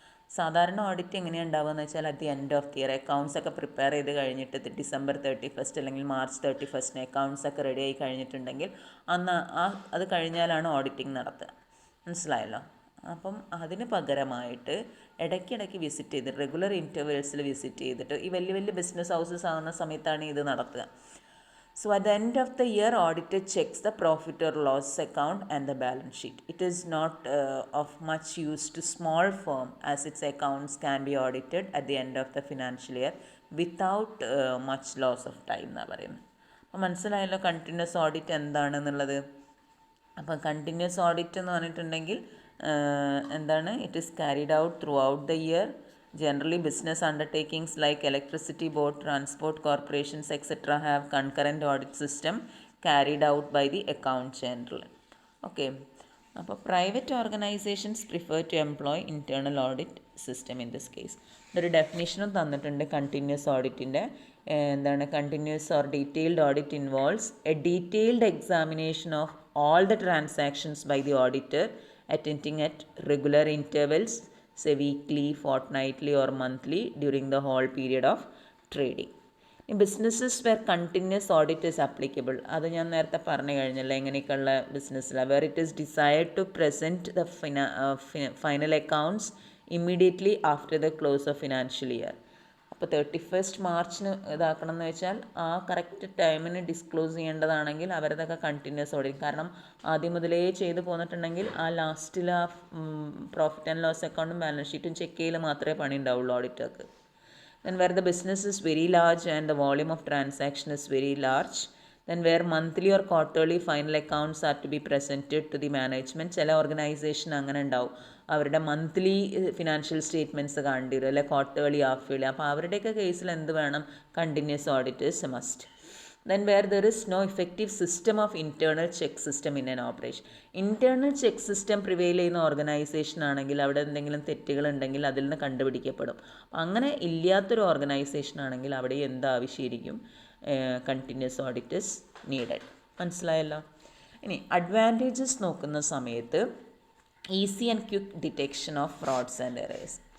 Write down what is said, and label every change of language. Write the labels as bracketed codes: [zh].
[ml] സാധാരണ ഓഡിറ്റ് എങ്ങനെയാണ് ഉണ്ടാവുകയെന്ന് വെച്ചാൽ [en] at the end of the year [ml] accounts ഒക്കെ പ്രിപ്പയർ ചെയ്ത് കഴിഞ്ഞിട്ട് December 31 അല്ലെങ്കിൽ March 31 അക്കൗണ്ട്സ് ഒക്കെ റെഡി ആയി കഴിഞ്ഞിട്ടുണ്ടെങ്കിൽ അന്ന് അത് കഴിഞ്ഞാലാണ് ഓഡിറ്റിംഗ് നടത്തുക. മനസ്സിലായല്ലോ? അപ്പം അതിന് പകരമായിട്ട് ഇടയ്ക്കിടയ്ക്ക് വിസിറ്റ് ചെയ്ത് റെഗുലർ ഇൻറ്റർവെൽസിൽ വിസിറ്റ് ചെയ്തിട്ട് ഈ വലിയ വലിയ ബിസിനസ് ഹൗസസ് ആകുന്ന സമയത്താണ് ഇത് നടത്തുക. [en] So at the end of the year, auditor checks the profit or loss account and the balance sheet. It is not of much use to small firm as its accounts can be audited at the end of the financial year without much loss of time [ml] എന്നാണ് പറയുന്നത്. അപ്പോൾ മനസ്സിലായല്ലോ continuous audit എന്താണെന്നുള്ളത്. അപ്പോൾ continuous audit എന്ന് പറഞ്ഞിട്ടുണ്ടെങ്കിൽ എന്താണ്? [en] It is carried out throughout the year. Generally, business undertakings like electricity board, transport corporations, etc. have concurrent audit system carried out by the account general. Okay. അപ്പോൾ private organisations prefer to employ internal audit system in this case. [ml] ഇതൊരു ഡെഫിനിഷനും തന്നിട്ടുണ്ട് continuous ഓഡിറ്റിൻ്റെ. എന്താണ് continuous or detailed audit? [en] Involves a detailed examination of all the transactions by the auditor attending at regular intervals, say weekly, fortnightly or monthly during the whole period of trading. In businesses where continuous audit is applicable, [ml] അത് ഞാൻ നേരത്തെ പറഞ്ഞു കഴിഞ്ഞല്ലോ എങ്ങനെയൊക്കെയുള്ള ബിസിനസ്സിലാണ്, [en] where it is desired to present the final accounts immediately after the close of financial year. [ml] അപ്പോൾ 31 മാർച്ചിന് ഇതാക്കണം എന്ന് വെച്ചാൽ ആ കറക്റ്റ് ടൈമിന് ഡിസ്ക്ലോസ് ചെയ്യേണ്ടതാണെങ്കിൽ അവരതൊക്കെ കണ്ടിന്യൂസ് ഓഡിറ്റ്. കാരണം ആദ്യം മുതലേ ചെയ്ത് പോന്നിട്ടുണ്ടെങ്കിൽ ആ ലാസ്റ്റിൽ ആ പ്രോഫിറ്റ് ആൻഡ് ലോസ് അക്കൗണ്ടും ബാലൻസ് ഷീറ്റും ചെക്ക് ചെയ്യൽ മാത്രമേ പണി ഉണ്ടാവുള്ളൂ ഓഡിറ്റർക്ക്. [en] Then where the business is very large and the volume of transaction is very large, Then where monthly or quarterly final accounts are to be presented to the management. [ml] ചില organisation അങ്ങനെ ഉണ്ടാവും, അവരുടെ monthly financial statements കാണേണ്ടി വരും, അല്ലെ quarterly half yearly. അപ്പോൾ അവരുടെയൊക്കെ കേസിൽ എന്ത് വേണം? [en] Continuous auditors must. Then where there is no effective system of internal check system in an operation. [ml] Internal check system prevail ചെയ്യുന്ന ഓർഗനൈസേഷൻ ആണെങ്കിൽ അവിടെ എന്തെങ്കിലും തെറ്റുകൾ ഉണ്ടെങ്കിൽ അതിൽ നിന്ന് കണ്ടുപിടിക്കപ്പെടും. അങ്ങനെ ഇല്ലാത്തൊരു ഓർഗനൈസേഷൻ ആണെങ്കിൽ അവിടെ എന്താവശ്യമായിരിക്കും? [en] Continuous auditors needed. [ml] മനസ്സിലായല്ലോ? ഇനി [en] Advantages നോക്കുന്ന സമയത്ത് easy and quick detection of frauds and errors.